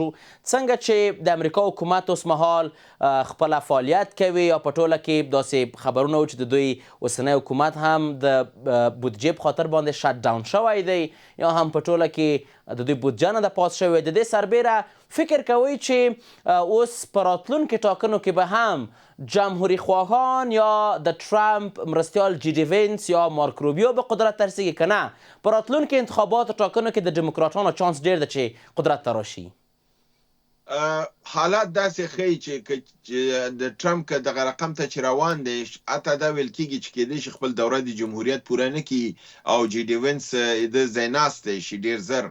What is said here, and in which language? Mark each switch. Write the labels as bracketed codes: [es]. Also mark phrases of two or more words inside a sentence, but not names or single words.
[ps] څنګه چې د امریکا حکومت اوس مهال خپله فعالیت کوي یا په ټوله کې داسې خبرونه و چې د دوی اوسنی حکومت هم د بودجې په خاطر باندې [en] shut down [ps] شوی دی یا هم په ټوله کې د دوی بودجه نه ده پاس شوې، د دې سربیره فکر کوئ چې اوس په راتلونکو ټاکنو کې به هم جمهوری خواهان یا د ټرمپ مرستیال جی ډي وینس یا مارک روبیو به قدرت ته رسیږي که نه په راتلونکو انتخاباتو ټاکنو کې د ډیموکراټانو چانس ډېر ده چې قدرت ته راشي؟ حالات داسې ښیي چې د ټرمپ که دغه رقم ته چې روان دی، حتی دا ویل کېږي چې کېدای شي خپل دوره د جمهوریت پوره نه کړي او جی ډي وینس د ځای ناستی شي ډېر زر.